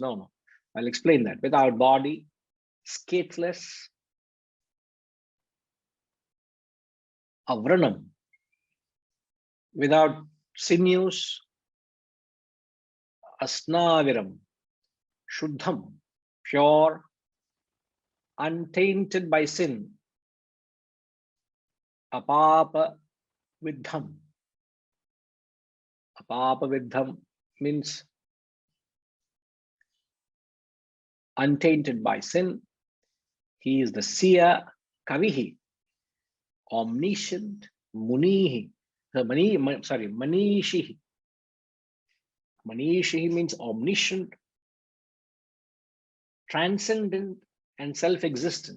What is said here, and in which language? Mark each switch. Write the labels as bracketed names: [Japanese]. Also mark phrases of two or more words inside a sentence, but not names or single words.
[English] No. I'll explain that. Without body, scatheless, avranam, without sinews, asnaviram, shuddham, pure, untainted by sin, [Sanskrit] अपापविद्धम्. अपापविद्धम् [English] means untainted by sin. He is the seer, kavihi, omniscient, munihi. Manishihi. Manishihi means omniscient, transcendent, and self-existent.